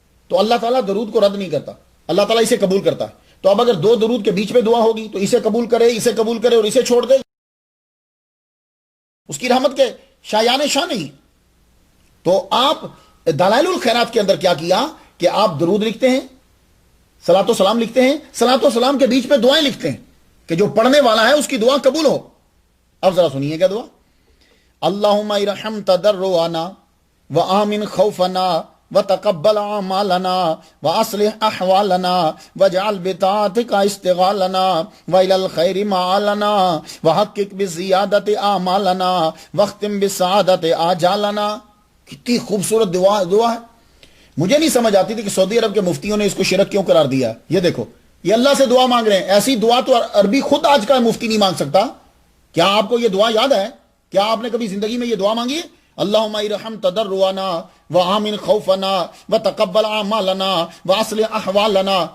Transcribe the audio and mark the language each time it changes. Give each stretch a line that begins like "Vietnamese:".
Urdu: تو اللہ تعالیٰ درود کو رد نہیں کرتا، اللہ تعالیٰ اسے قبول کرتا ہے. تو اب اگر دو درود کے بیچ میں دعا ہوگی تو اسے قبول کرے اور اسے چھوڑ دے، اس کی رحمت کے شایان شاہ نہیں. تو آپ دلائل الخیرات کے اندر کیا کیا کہ آپ درود لکھتے ہیں، صلاۃ و سلام لکھتے ہیں، صلاۃ و سلام کے بیچ میں دعائیں لکھتے ہیں کہ جو پڑھنے والا ہے اس کی دعا قبول ہو. اب ذرا سنیے کیا دعا.
Arabic: اللہم ارحم تضرعنا وآمن خوفنا وتقبل اعمالنا واصلح احوالنا واجعل بطاعتك اشتغالنا والى الخير معالنا وحقق بالزیادت اعمالنا واختم بالسعادت آجالنا.
Urdu: کتنی خوبصورت دعا ہے. مجھے نہیں سمجھ آتی تھی کہ سعودی عرب کے مفتیوں نے اس کو شرک کیوں قرار دیا. یہ دیکھو، یہ اللہ سے دعا مانگ رہے ہیں. ایسی دعا تو عربی خود آج کا مفتی نہیں مانگ سکتا. کیا آپ کو یہ دعا یاد ہے؟ کیا آپ نے کبھی زندگی میں یہ دعا مانگی ہے؟
Arabic: اللہم ارحم تضرعنا وآمن خوفنا وتقبل اعمالنا واصلح احوالنا.